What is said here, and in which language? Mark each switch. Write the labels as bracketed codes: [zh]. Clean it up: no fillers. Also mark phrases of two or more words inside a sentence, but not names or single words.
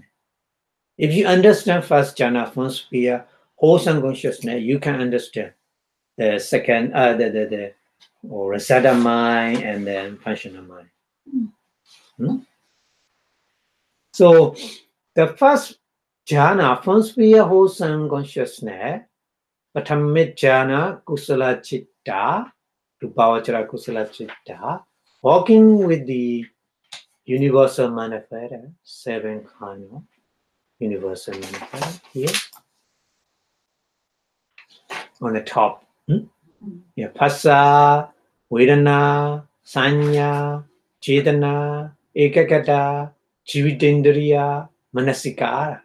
[en] If you understand first jhana, form sphere, wholesome consciousness, you can understand the second, or resultant mind and then functional mind. So the first jhana, form sphere, wholesome consciousness, [pi] Patamit jhana, kusala citta, rupavachara kusala citta, [en] walking with the universal manifesta, 7 kind of universal manifesta here on the top. Yeah, [pi] Phassa, Vedana, Saññā, Cetanā, Ekagata, Jivitendriya, Manasikara.